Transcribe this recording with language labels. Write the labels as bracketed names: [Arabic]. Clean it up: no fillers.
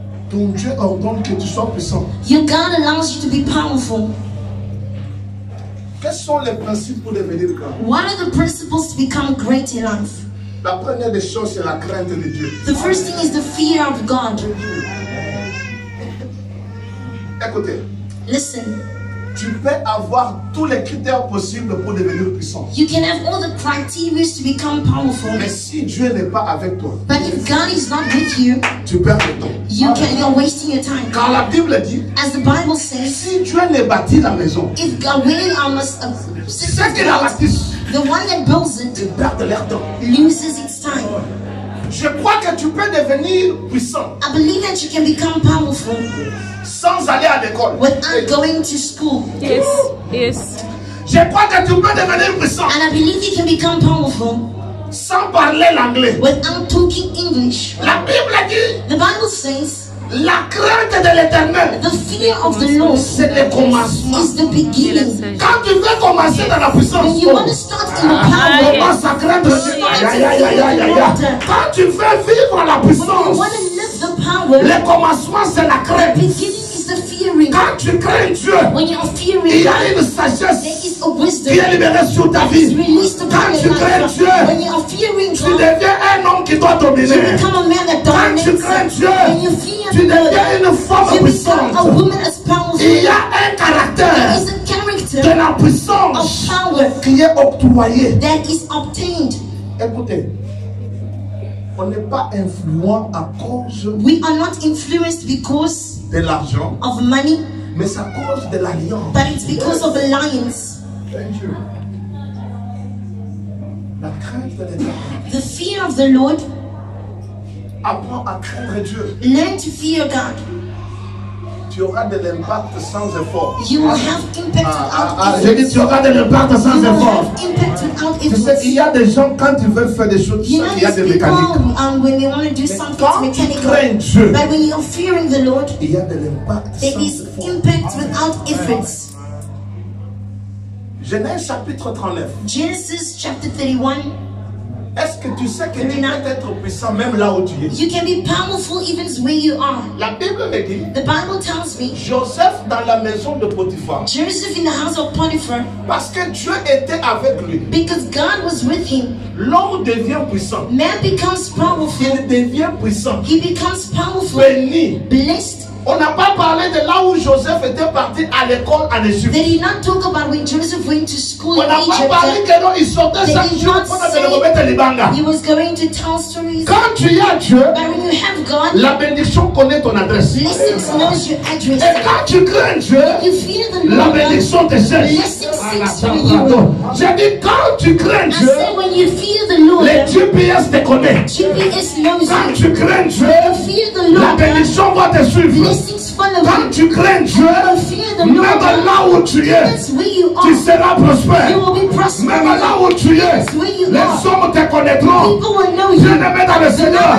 [French] Ton Dieu ordonne que tu sois puissant. [English] Your God allows you to be powerful. [French] Quels sont les principes pour devenir grand? [English] What are the principles to become great in life? [French] La première des choses, c'est la crainte de Dieu. [English] The first thing is the fear of God. [French] Écoutez, [English] Listen, [French] tu peux avoir tous les critères possibles pour devenir puissant. [English] you can have all the criteria to become powerful, [French] Mais si Dieu n'est pas avec toi, [English] but if God is not with you, [French] tu perds le temps. [English] you're wasting your time. [French] Car la Bible dit, [English] As the Bible says, [French] si Dieu ne bâtit la maison, [English] if God really [French] ceux qui la bâtissent, [English] the one that builds it [French] ils perdent leur temps. [English] loses its time. [French] Je crois que tu peux devenir puissant [English] I believe that you can become powerful [French] sans aller à l'école. [English] without going to school. Yes, yes. [French] Je crois que tu peux devenir puissant [English] And I believe you can become powerful [French] sans parler l'anglais. [English] without talking English. [French] La Bible dit, [English] The Bible says, [French] La crainte de l'éternel, [English] the fear of the Lord [French] c'est le commencement. [English] is the beginning. [French] Quand tu veux commencer dans la puissance, [English] When you want to start in the power, [French] commence à craindre Dieu. Aïe, aïe, aïe, aïe, aïe, aïe. Quand tu veux vivre la [English] when you [French] puissance, [English] want to live the power, [French] le commencement c'est la [English] the [French] crainte. [English] beginning is the fearing. [French] Quand tu crains Dieu, [English] When you are [French] il [English] fearing, [French] y a une [English] there [French] sagesse [English] is a wisdom [French] qui est libérée sur ta [English] that is [French] vie. [English] released upon [French] Quand tu [English] your [French] crains [English] life. [French] Dieu, [English] When you are fearing [French] tu [English] God, [French] deviens un homme qui doit [English] you [French] dominer. [English] become a man that [French] Quand tu [English] dominates. [French] crains Dieu, [English] When you fear [French] tu [English] God, [French] deviens une femme [English] you become a [French] puissante. [English] woman as powerful. [French] Il y a un caractère [English] is a [French] de [English] character [French] la [English] of [French] puissance [English] power [French] qui est octroyé. [English] that is obtained. [French] Écoutez, on n'est pas influent à cause [English] We are not influenced because [French] de l'argent, [English] of money, [French] mais c'est à cause de l'alliance. [English] but it's because of alliance. [French] La crainte de l'éternel. [English] The fear of the Lord, [French] Apprends à craindre Dieu. [English] learn to fear God. [French] Tu auras de l'impact sans effort. [English] You will have impact without [French] J'ai dit, [English] effort. [French] tu auras de l'impact sans [English] You will [French] effort. [English] have impact without [French] Tu sais, il y [English] effort. [French] a des gens, quand ils veulent faire des choses, [English] You know [French] il y a [English] these [French] des [English] people, [French] mécaniques. [English] when they want to do something [French] Quand [English] it's [French] tu [English] mechanical, [French] crains Dieu, [English] but when you're fearing the Lord, [French] Il y a de l'impact [English] there [French] sans [English] is [French] effort. [English] impact without efforts. [French] Genèse chapitre 39. [English] Genesis chapter 31, [French] Est-ce que tu sais que tu peux être puissant même là où tu es? [English] You can be powerful even where you are. [French] La Bible me dit, [English] The Bible tells me, [French] Joseph dans la maison de Potiphar, [English] Joseph in the house of Potiphar, [French] parce que Dieu était avec lui, [English] because God was with him. [French] l'homme devient puissant. [English] Man becomes powerful. [French] Il devient puissant. [English] He becomes powerful, [French] Béni. [English] blessed. [French] On n'a pas parlé de là où Joseph était parti à l'école en Égypte. [English] They did not talk about when Joseph went to school [French] On n'a [English] in [French] pas parlé [English] Egypt. [French] que non, il sortait [English] They [French] chaque [English] did [French] jour [English] not [French] pour le remettre les bangas. [English] say he was going to tell stories. [French] Quand tu as Dieu, [English] But when you have God, [French] la bénédiction connaît ton adresse. [English] blessings knows your address. [French] Et quand tu crains Dieu, [English] You fear the [French] la [English] Lord, [French] bénédiction te cherche. [English] blessings seeks for you. [French] J'ai dit, quand tu crains [English] I [French] Dieu, [English] said when you fear the Lord, [French] les GPS te connaissent. [English] GPS knows [French] Quand [English] you. [French] tu crains Dieu, [English] You fear the [French] la [English] Lord, [French] bénédiction va te suivre. [English] blessings follow [French] Quand [English] you. [French] tu crains Dieu, [English] You fear the [French] même [English] Lord, [French] là où tu es, [English] that's where you [French] tu [English] are. [French] seras prospère. [English] You will be prosperous. [French] Même là où tu es, [English] That's where you [French] les [English] are. [French] hommes te connaîtront. [English] People will know you. [French] Bien-aimé dans le Seigneur,